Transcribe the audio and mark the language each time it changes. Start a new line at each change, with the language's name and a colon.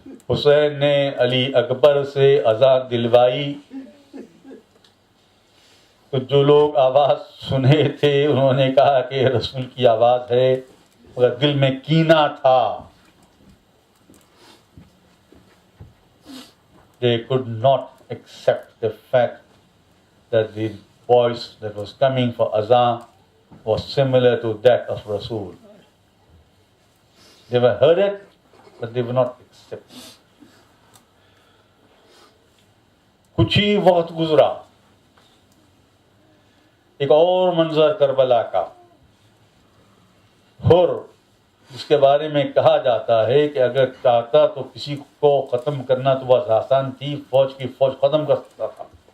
Urdu: حسین نے علی اکبر سے اذان دلوائی تو جو لوگ آواز سنے تھے انہوں نے کہا کہ رسول کی آواز ہے، مگر دل میں کینہ تھا.
English: They could not accept the fact that the voice that was coming for azan was similar to that of Rasul. They were heard it, but they were not accepted.
Urdu: کچھ ہی وقت گزرا، ایک اور منظر کربلا کا. حر، جس کے بارے میں کہا جاتا ہے کہ اگر چاہتا تو کسی کو ختم کرنا تو بہت آسان تھی، فوج کی فوج ختم کر سکتا تھا.